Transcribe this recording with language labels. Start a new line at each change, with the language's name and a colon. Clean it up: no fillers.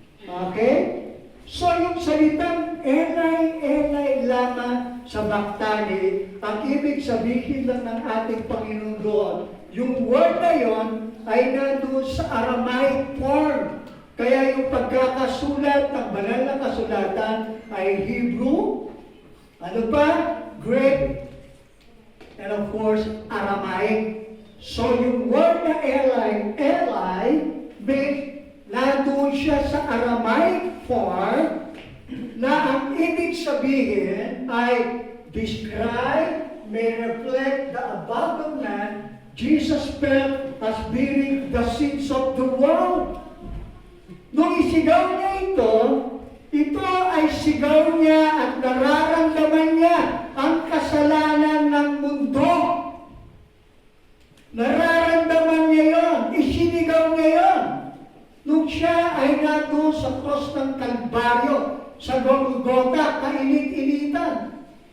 Filipino: Okay? So yung salitang Eli, Eli lama sabachthani, ang ibig sabihin lang ng ating Panginoon doon, yung word na yon ay nandun sa Aramaic form. Kaya yung pagkakasulat ng banal na kasulatan ay Hebrew, ano pa?
English: Greek, and of course, Aramaic.
Filipino: So yung word na Eli, Eli, nandun siya sa Aramaic form na ang ibig sabihin ay describe
English: may reflect the abandoned man Jesus felt as bearing the sins of the world.
Filipino: Nung isigaw niya ito ay sigaw niya at nararamdaman niya ang kasalanan ng mundo. Nararamdaman niya yon, isinigaw niya yon. Nung siya ay nandun sa cross ng Kalbaryo, sa Golgotha, kainit-initan.